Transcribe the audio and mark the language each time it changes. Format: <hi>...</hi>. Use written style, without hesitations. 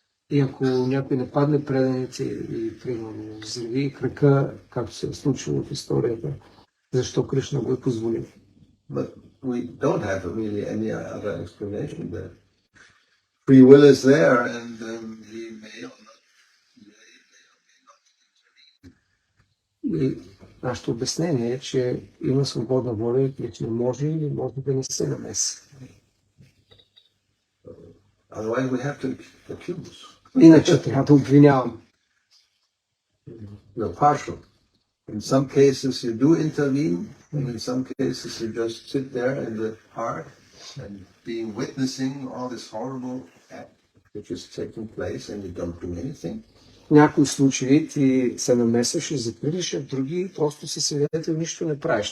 <bg>И ако някой не падне преданите и примерно взриви крака, както се е случило в историята, защо Кришна го е позволил?</bg> <en>But we don't have really any other explanation there. Free will is there, and he may or not</en> <bg>И нашето обяснение е, че има свободна воля и Кришна може или може да не се намеси.</bg> <en>Otherwise we have to accuse.</en> <bg>Иначе трябва да обвинявам.</bg> <en>Partial. In some cases you do intervene, and in some cases you just sit there in the heart and witnessing all this horrible act which is taking place, and you don't do anything.</en> <bg>В някои случаи ти се намесваш и закриваш, а в други просто си свидетел, нищо не правиш.</bg>